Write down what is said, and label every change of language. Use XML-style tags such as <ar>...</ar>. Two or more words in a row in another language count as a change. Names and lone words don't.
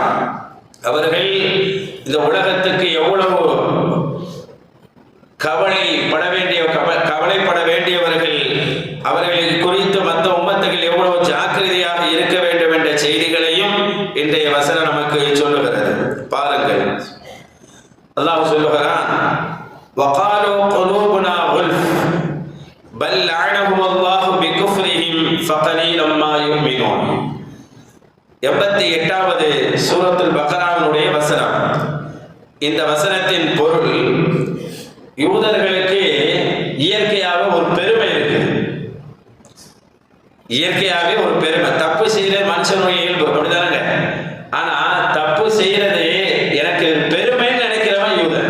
<ta>அவர்கள் இந்த உலகத்துக்கு எவ்வளவு கவலைப்பட வேண்டியவர்கள், அவர்களை குறித்து மற்ற உம்மத்துகள் எவ்வளவு ஜாக்கிரதையாக இருக்க வேண்டும் என்ற செய்திகளையும் இன்றைய வசனம் நமக்கு சொல்லுகிறது. பாருங்கள், அல்லாஹ் சொல்லுகிறான்,</ta> <ar>وقالوا قلوبنا غلف بل لعنهم الله بكفرهم فقليلا ما يؤمنون.</ar> <ta>88வது சூரத்துல் பக்ராவினுடைய வசனம். இந்த வசனத்தின் பொருள், யூதர்களுக்கு இயற்கையாக ஒரு பெருமை இருக்கு. இயற்கையாகவே ஒரு பெருமை. தப்பு செய்யற மனுஷனுடைய இயல்பு அப்படிதானங்க. ஆனா தப்பு செய்யறது எனக்கு பெருமைன்னு நினைக்கிறவன் யூதன்.</ta>